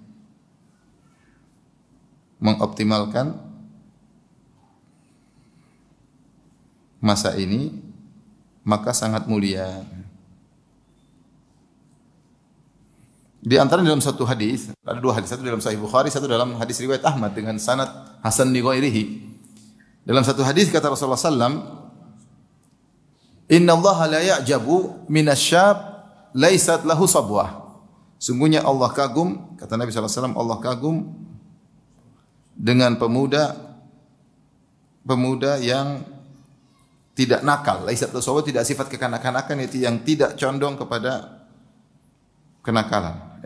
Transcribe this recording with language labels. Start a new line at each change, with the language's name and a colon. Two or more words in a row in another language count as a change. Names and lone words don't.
Indonesian: Mengoptimalkan masa ini, maka sangat mulia. Di antara dalam satu hadis, ada 2 hadis, satu dalam Sahih Bukhari, satu dalam hadis riwayat Ahmad dengan sanad
Arabic: حسن لغيره.
Indonesian: Dalam satu hadis kata Rasulullah sallam,
Arabic: "إن الله ليعجب من الشاب ليست له صبوة."
Indonesian: Sungguhnya Allah kagum, kata Nabi SAW, Allah kagum dengan pemuda yang tidak nakal.
Arabic: ليست له,
Indonesian: tidak sifat kekanak-kanakan, yaitu yang tidak condong kepada kenakalan.